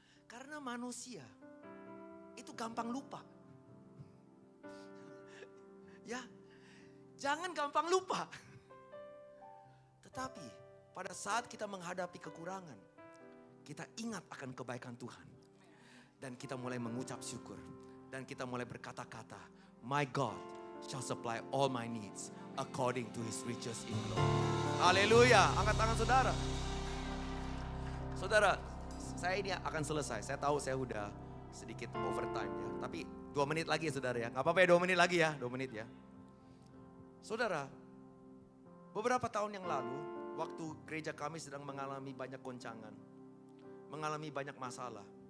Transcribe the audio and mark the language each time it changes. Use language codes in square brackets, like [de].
[id] Karena manusia itu gampang lupa. Ya, jangan gampang lupa. Tetapi pada saat kita menghadapi kekurangan, kita ingat akan kebaikan Tuhan. Dan kita mulai mengucap syukur. Dan kita mulai berkata-kata, [en] my God shall supply all my needs according to his riches in glory. [id] Haleluya, angkat tangan saudara. Saudara, saya ini akan selesai. Saya tahu saya udah sedikit overtime ya. Tapi 2 menit lagi ya saudara ya. Gak apa-apa ya 2 menit lagi ya, 2 menit ya. Saudara, beberapa tahun yang lalu waktu gereja kami sedang mengalami banyak goncangan, mengalami banyak masalah.